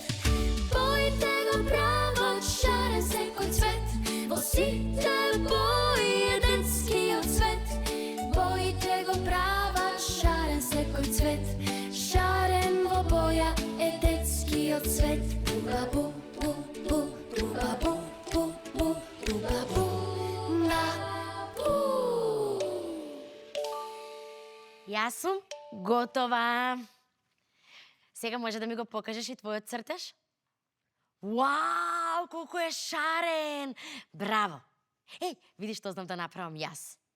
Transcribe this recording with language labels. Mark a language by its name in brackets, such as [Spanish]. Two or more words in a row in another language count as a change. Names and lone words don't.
[Macedonian] Боите го прават шарен секој цвет, во сите бои е детскиот цвет. Боите го прават шарен секој цвет, шарен во боја е детскиот цвет. Буба-бу-бу-бу, буба-бу-бу-бу, буба-бу-ба-бу. Јас сум готова. Сега може да ми го покажеш и твојот цртеж? Вау, колку е шарен! Браво! Еј, види што знам да направам јас.